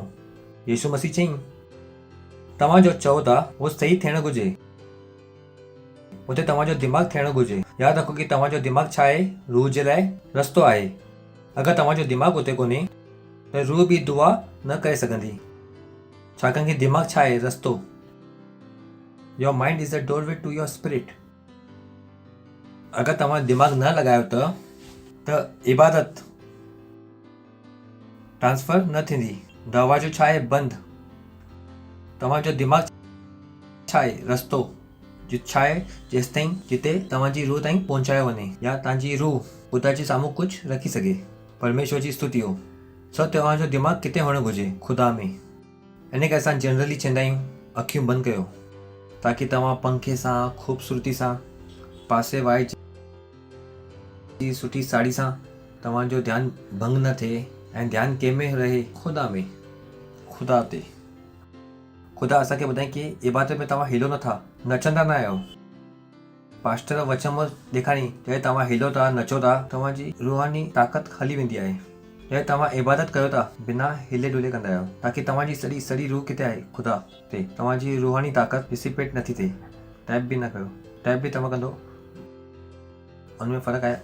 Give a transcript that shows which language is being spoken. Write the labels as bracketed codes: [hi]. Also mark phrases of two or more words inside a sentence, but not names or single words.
[sd] यीशु मसीह चई तव्हां जो चओ था उहो सही थियणु घुरिजे, उते तव्हांजो दिमाग़ थियणु घुरिजे। यादि रखो की तव्हांजो दिमाग़ छा आहे? रूह जे लाइ रस्तो आहे। अगरि तव्हांजो दिमाग़ उते कोन्हे त रूह बि दुआ न करे सघंदी, छाकाणि कि दिमाग़ छा आहे? रस्तो। [en] Your mind is the doorway to your spirit. [sd] अगरि तव्हां दिमाग़ न लॻायो त इबादत ट्रांसफर न थींदी। दरवाजो छा आहे? बंदि। तव्हांजो दिमाग़ छा आहे? रस्तो। छा आहे? जेसि ताईं जिते तव्हांजी रूह ताईं पहुचायो वञे या तव्हांजी रूह ख़ुदा जे साम्हूं कुझु रखी सघे। परमेश्वर जी स्तुति हो। सो तव्हांजो दिमाग़ किथे हुअणु घुरिजे? ख़ुदा में। इन करे असां जनरली चवंदा आहियूं अखियूं बंदि कयो ताकी तव्हां पंखे सां, ख़ूबसूरती सां, पासे वाई जी सुठी साड़ी सां तव्हांजो ध्यानु भंग न थिए ऐं ध्यानु कंहिंमें रहे? ख़ुदा में, ख़ुदा ते। ख़ुदा असांखे ॿुधाई की इबादत में तव्हां हिलो नथा, नचंदा न आहियो। पास्टर वचन में ॾेखारी जॾहिं तव्हां हिलो था, नचो था, तव्हांजी रूहानी ताक़त हली वेंदी आहे। जॾहिं तव्हां इबादत कयो था बिना हिले डुले कंदा आहियो ताकी तव्हांजी सॼी सॼी रूह किथे आहे? ख़ुदा ते। तव्हांजी रूहानी ताक़त डिसिपेट नथी थिए। टैप बि न कयो। टैप बि तव्हां कंदो उनमें फ़र्क़ु आहे।